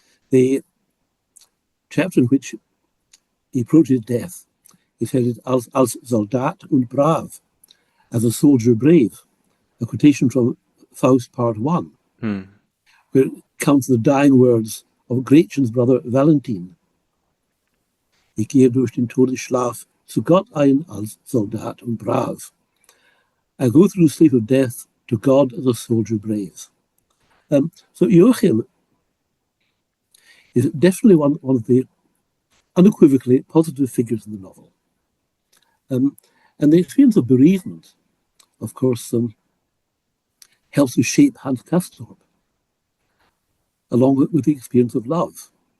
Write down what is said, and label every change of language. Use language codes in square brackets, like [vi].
[en] The chapter in which he approaches death is headed [de] als Soldat und brav, [en] as a soldier brave, a quotation from Faust Part 1, where it counts the dying words of Gretchen's brother Valentin. [de] Ich gehe durch den Todesschlaf zu Gott ein als Soldat und brav. [en] I go through the sleep of death to God as a soldier brave. So Joachim is definitely one of the unequivocally positive figures in the novel. And the experience of bereavement, of course, helps to shape Hans Castorp, along with the experience of love.